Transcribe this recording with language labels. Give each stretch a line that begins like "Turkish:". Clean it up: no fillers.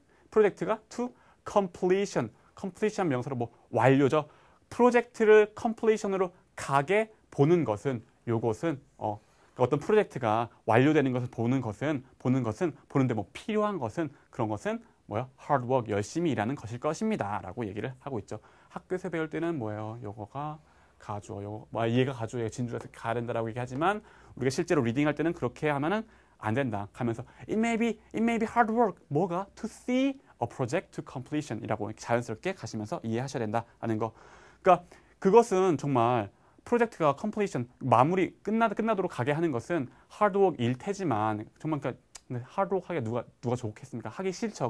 Korean: 프로젝트가
English: to completion.
Korean: completion 명사로 뭐 완료죠. 프로젝트를 completion으로 가게 보는 것은 요것은 어떤 프로젝트가 완료되는 것을 보는 것은 보는데 뭐 필요한 것은 그런 것은 뭐요? hard work, 열심히 일하는 것일 것입니다. 라고 얘기를 하고 있죠. 학교에서 배울 때는 뭐예요? 요거가 가주어, 얘가 가주어, 얘가 진주라서 가야 된다라고 얘기하지만 우리가 실제로 리딩할 때는 그렇게 하면은 안 된다. 가면서
English: it may be hard work.
Korean: 뭐가?
English: to see a project to completion
Korean: 이라고 자연스럽게 가시면서 이해하셔야 된다라는 거. 그러니까 그것은 정말 프로젝트가 completion, 마무리 끝나도록 가게 하는 것은 hard work일 테지만 정말 그러니까 hard work 하기가 누가 좋겠습니까? 하기 싫죠.